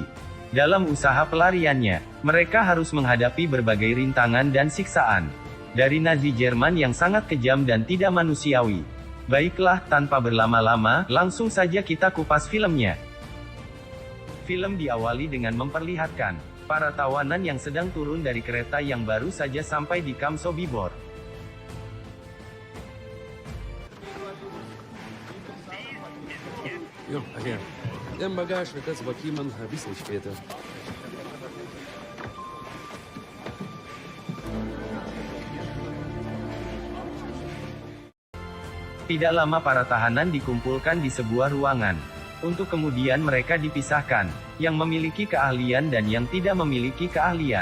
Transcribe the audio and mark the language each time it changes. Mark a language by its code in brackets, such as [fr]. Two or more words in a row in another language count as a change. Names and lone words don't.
[id] Dalam usaha pelariannya, mereka harus menghadapi berbagai rintangan dan siksaan dari Nazi Jerman yang sangat kejam dan tidak manusiawi. Baiklah, tanpa berlama-lama, langsung saja kita kupas filmnya. Film diawali dengan memperlihatkan para tawanan yang sedang turun dari kereta yang baru saja sampai di kamp Sobibor. [da] Jo, her. Den bagage [de] das war jemand ein bisschen später. [id] Tidak lama para tahanan dikumpulkan di sebuah ruangan, untuk kemudian mereka dipisahkan, yang memiliki keahlian dan yang tidak memiliki keahlian.